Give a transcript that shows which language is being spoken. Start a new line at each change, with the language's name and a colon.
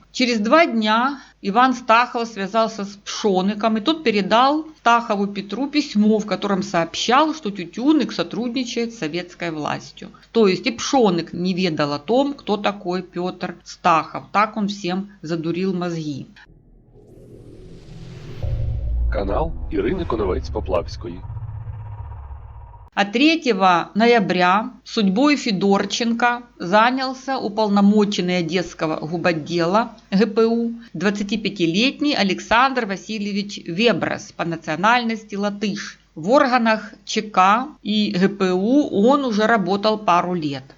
Russian: Через 2 дня Иван Стахов связался с Пшоником, и тот передал Стахову Петру письмо, в котором сообщал, что Тютюнник сотрудничает с советской властью. То есть и Пшоник не ведал о том, кто такой Петр Стахов. Так он всем задурил мозги.
Ukrainian: Канал Ірини Коновець-Поплавської.
Russian: А 3 ноября судьбой Федорченко занялся уполномоченный Одесского губотдела ГПУ 25-летний Александр Васильевич Веброс, по национальности латыш. В органах ЧК и ГПУ он уже работал пару лет.